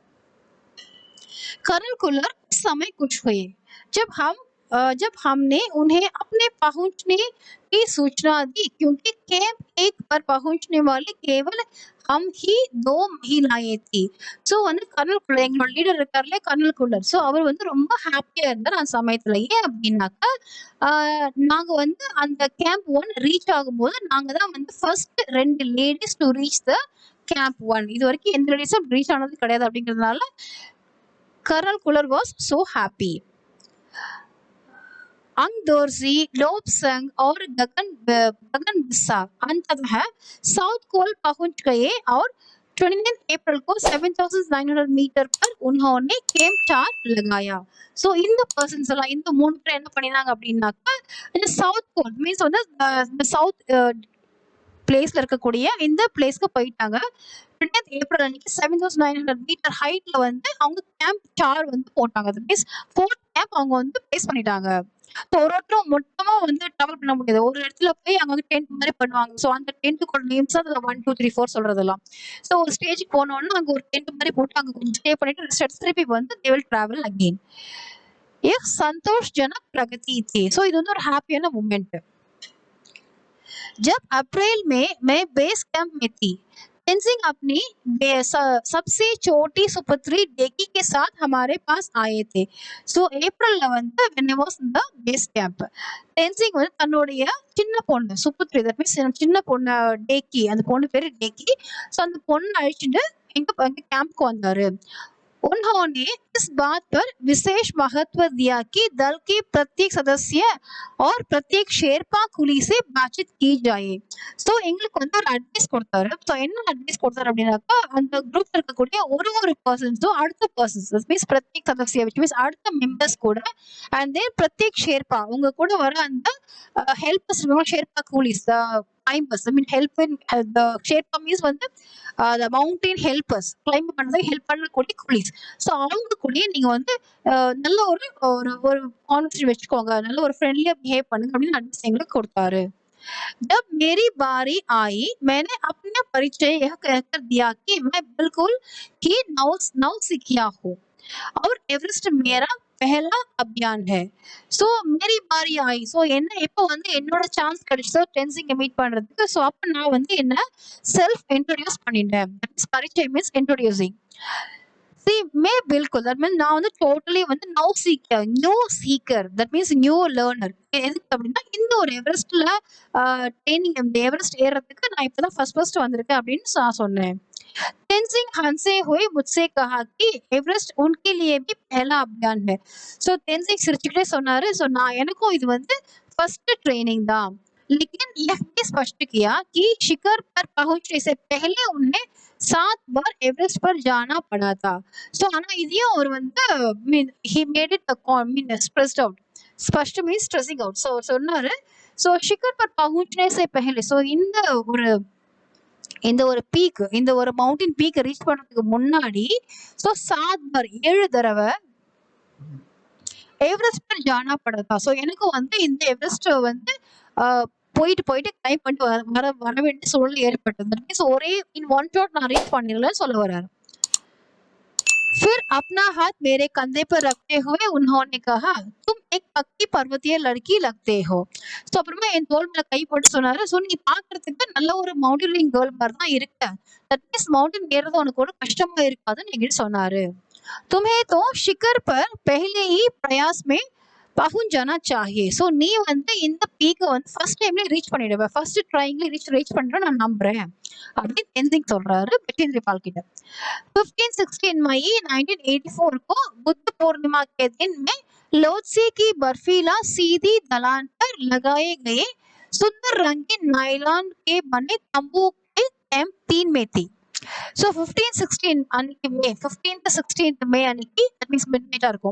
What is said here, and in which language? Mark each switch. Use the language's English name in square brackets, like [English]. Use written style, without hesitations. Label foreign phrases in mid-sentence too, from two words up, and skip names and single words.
[Hindi] कर्नल कुलर उस समय कुछ हुए जब हमने उन्हें अपने पहुंचने की सूचना दी, क्योंकि कैंप 1 पर पहुंचने वाले केवल हम ही 2 महिलाएं थी. [Tamil] ஸோ வந்து கர்னல் குல்லர் எங்களோட லீடர் இருக்கார்ல கர்னல் குல்லர், ஸோ அவர் வந்து ரொம்ப ஹாப்பியா இருந்தார் அந்த சமயத்துல. ஏன் அப்படின்னாக்கா, நாங்க வந்து அந்த [English] camp 1 reach [Tamil] ஆகும்போது நாங்க தான் வந்து [English] first 2 ladies to reach the camp 1. [Tamil] இது வரைக்கும் எந்த லேடிஸும் ரீச் ஆனது கிடையாது. [English] அப்படிங்கிறதுனால कर्नल कुलर was so happy. [Hindi] अंगदोर्जी, लोबसंग और गगन बिस्सा अंततः साउथ कोल पहुंच गए और 29 अप्रैल को 7,900 मीटर पर उन्होंने कैंप 4 लगाया. [Tamil] ஸோ இந்த பர்சன்ஸ் எல்லாம் இந்த 3 பேர் என்ன பண்ணினாங்க அப்படின்னாக்கா, இந்த சவுத் கோல் மீன்ஸ் வந்து இந்த சவுத் பிளேஸ்ல இருக்கக்கூடிய இந்த பிளேஸ்க்கு போயிட்டாங்க. 20th ஏப்ரல் அன்னைக்கு 7,900 மீட்டர் ஹைட்ல வந்து அவங்க கேம்ப் 4 வந்து போட்டாங்க. அது மீன்ஸ் [English] 4th camp [Tamil] அவங்க வந்து பிளேஸ் பண்ணிட்டாங்க. ஸோ ஒருத்தரும் மொத்தமா வந்து ட்ராவல் பண்ண முடியாது. ஒரு இடத்துல போய் அங்க வந்து டென்ட் மாதிரி பண்ணுவாங்க. ஸோ அந்த டென்ட்டுக்கோட நேம்ஸ் அதுல 1 2 3 4 சொல்றதெல்லாம். ஸோ ஒரு ஸ்டேஜுக்கு போனோம்னா அங்க ஒரு டென்ட் மாதிரி போட்டு அங்க கொஞ்சம் ஸ்டே பண்ணிட்டு ரெஸ்ட் எடுத்து திருப்பி வந்து [English] they will travel again. [Hindi] एक संतोषजनक प्रगति थी. [Tamil] ஸோ இது வந்து ஒரு ஹாப்பியான மூமெண்ட். [Hindi] जब अप्रैल में मैं बेस कैंप में थी, तेंजिंग अपनी सबसे छोटी सुपुत्री डेकी के साथ हमारे पास आए थे. [English] ஸோ ஏப்ரல்ல வந்து when I was in the base camp, [Tamil] தென்சிங் வந்து தன்னுடைய சின்ன பொண்ணு சுப்புத்ரி, [English] that means [Tamil] சின்ன பொண்ணு டேக்கி, அந்த பொண்ணு பேரு டேக்கி. ஸோ அந்த பொண்ணு அழிச்சுட்டு எங்க கேம்ப்க்கு வந்தாரு. [Hindi] उन्होंने इस बात पर विशेष महत्व दिया कि दल के प्रत्येक सदस्य और प्रत्येक शेरपा कुली से बातचीत की जाए. [Tamil] ஸோ எங்களுக்கு வந்து ஒரு அட்வைஸ் கொடுத்தாரு. ஸோ என்ன அட்வைஸ் கொடுத்தாரு அப்படின்னாக்கா, அந்த குரூப்ல இருக்கக்கூடிய ஒரு பர்சன்ஸும் அடுத்த பர்சன்ஸ் மீன்ஸ் [Hindi] प्रत्येक सदस्य [English] which means [Tamil] அடுத்த மெம்பர்ஸ் கூட [English] and then [Hindi] प्रत्येक शेरपा [Tamil] உங்க கூட வர அந்த ஹெல்பர்ஸ் [English] Sherpa coolies climbers. I mean help in the Sherpa means வந்து the mountain helpers climb பண்றதுக்கு ஹெல்ப் பண்ணக்கூடிய கூலிஸ். [Tamil] ஸோ அவங்க கூட நீங்க வந்து நல்ல ஒரு ஒரு கான்வர்சேஷன் வச்சுக்கோங்க, நல்ல ஒரு ஃப்ரெண்ட்லியா பிஹேவ் பண்ணுங்க அப்படின்னு அட்வைஸ் எங்களுக்கு கொடுத்தாரு. [Hindi] जब मेरी बारी आई, मैंने अपना परिचय यह कहकर दिया कि मैं बिल्कुल ही नौसिखिया हूँ और एवरेस्ट मेरा पहला अभियान है. [Tamil] ஸோ [Hindi] मेरी बारी आई, [Tamil] ஸோ என்ன எப்போ வந்து என்னோட சான்ஸ் கிடைச்சதோ டென்சிங்கை மீட் பண்றதுக்கு, ஸோ அப்போ நான் வந்து என்ன [English] self introduce [Tamil] பண்ணிட்டேன். பரிச்சை [English] means introducing. [Tamil] See, [Hindi] मैं बिल्कुल [English] that means [Tamil] நான் வந்து [English] டோட்டலி வந்து new seeker that means new learner. [Tamil] எதுக்கு அப்படின்னா இந்த ஒரு எவரெஸ்ட்ல ட்ரைனிங் இந்த எவரெஸ்ட் ஏறதுக்கு நான் இப்பதான் ஃபர்ஸ்ட் வந்திருக்கேன் அப்படின்னு நான் சொன்னேன். [Hindi] तेंजिंग हंसे हुए मुझसे कहा कि एवरेस्ट उनके लिए भी पहला अभियान है. [Tamil] ஸோ தென்சிங் சிரிச்சுக்கிட்டே சொன்னாரு, ஸோ நான் எனக்கும் இது வந்து [English] first training [Hindi] था, लेकिन यह भी स्पष्ट किया कि शिखर पर पहुंचने से पहले उन्हें 7 बार एवरेस्ट पर जाना पड़ा था. [Tamil] ஸோ ஆனா இதையும் அவர் வந்து [English] he made it stressed out. [Hindi] ஸ்பஷ்ட் [English] means stressing out. [Tamil] ஸோ சொன்னாரு, ஸோ [Hindi] शिखर पर पहुंचने से पहले, [Tamil] ஸோ இந்த ஒரு இந்த ஒரு பீக், இந்த ஒரு மவுண்டன் பீக்கை ரீச் பண்றதுக்கு முன்னாடி ஸோ 7 बार 7 தடவை எவரெஸ்ட் [Hindi] पर जाना पड़ा था. [Tamil] ஸோ எனக்கு வந்து இந்த எவரெஸ்ட் வந்து போயிட்டு போயிட்டு கிளைம் பண்ணிட்டு வர வேண்டிய சூழ்நிலை ஏற்பட்டது. ஸோ ஒரே [English] in one shot [Tamil] நான் ரீச் பண்ணிடலன்னு சொல்ல வர்றாரு. [Hindi] फिर अपना हाथ मेरे कंधे पर रखते हुए उन्होंने कहा तुम एक पक्की पर्वतीय लड़की लगते हो. [Tamil] ஸோ அப்புறமா என் தோள் மேல கை போட்டு சொன்னாரு. ஸோ நீ பாக்குறதுக்கு நல்ல ஒரு [English] mountaineering girl [Tamil] மாதிரி தான் இருக்க. [English] that means [Tamil] மவுண்டன் ஏறது உனக்கு ஒரு கஷ்டமா இருக்காதுன்னு என்கிட்ட சொன்னாரு. [Hindi] तुम्हें तो शिखर पर पहले ही प्रयास में पहुंच जाना चाहिए. [Tamil] ஸோ நீ வந்து இந்த பீக்கை வந்து ஃபர்ஸ்ட் டைம்ல ரீச் பண்ணிடுவ, ஃபர்ஸ்ட் ட்ரைங்ல ரீச் பண்ற நான் நம்புறேன் அப்படின்னு தென்சிங் சொல்றாரு பச்சேந்திர பால் கிட்ட. [Hindi] 15-16 मई 1984 को बुद्ध पूर्णिमा के दिन में लोत्से की बर्फीला सीधी ढलान पर लगाए गए सुंदर रंगीन नायलॉन के बने तंबू के कैंप 3 में थी. [Tamil] ஸோ 15-16 அன்னைக்கு மே 15th-16th மே அன்னைக்கு [English] that means [Tamil] மிட் நைட்டா இருக்கும்.